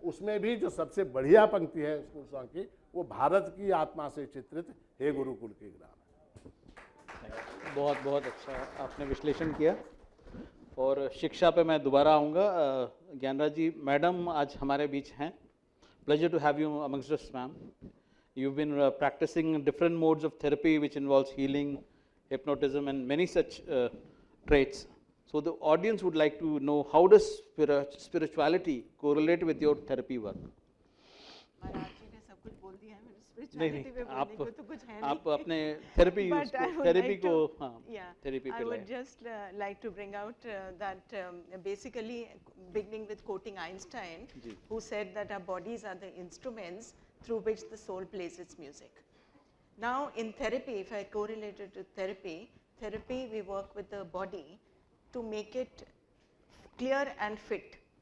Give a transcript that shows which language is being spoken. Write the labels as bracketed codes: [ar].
[hi] उसमें भी जो सबसे बढ़िया पंक्ति है स्कूल सॉन्ग की, वो भारत की आत्मा से चित्रित हे गुरुकुल के ग्राम है। बहुत बहुत अच्छा आपने विश्लेषण किया। और शिक्षा पे मैं दोबारा आऊँगा। ज्ञानराज जी, मैडम आज हमारे बीच हैं। [en] Pleasure to have you amongst us, ma'am. You've been practicing different modes of therapy which involves healing, hypnotism and many such traits. So the audience would like to know, how does spirituality correlate with your therapy work? [hi] महाराज जी ने सब कुछ बोल दिया है, मेरे spirituality पे बोलने को तो कुछ है नहीं। आप अपने थेरेपी को therapy [en] I would just like to bring out that basically beginning with quoting Einstein, who said that our bodies are the instruments through which the soul plays its music. Now in therapy, if I correlate it to therapy, we work with the body to make it clear and fit.